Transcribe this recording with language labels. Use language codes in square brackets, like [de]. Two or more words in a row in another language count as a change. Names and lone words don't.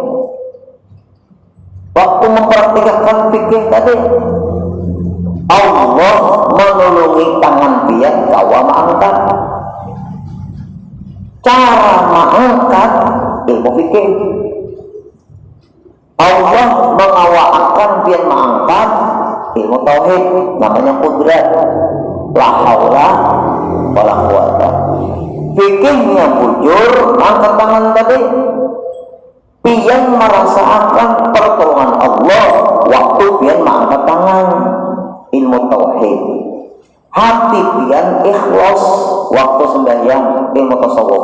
[bjn] Waktu mempraktikkan fikih tadi, Allah menolongi tangan pian kawa mengangkat. Cara mengangkat ilmu fikih. Allah mengawalkan pian mengangkat ilmu tauhid, namanya qudrat. [ar] لا حول ولا قوة. [bjn] Fikihnya bujur angkat tangan tadi. Pian merasakan pertolongan Allah waktu pian mengangkat tangan, ilmu tauhid. Hati pian ikhlas waktu sembahyang, ilmu tasawuf.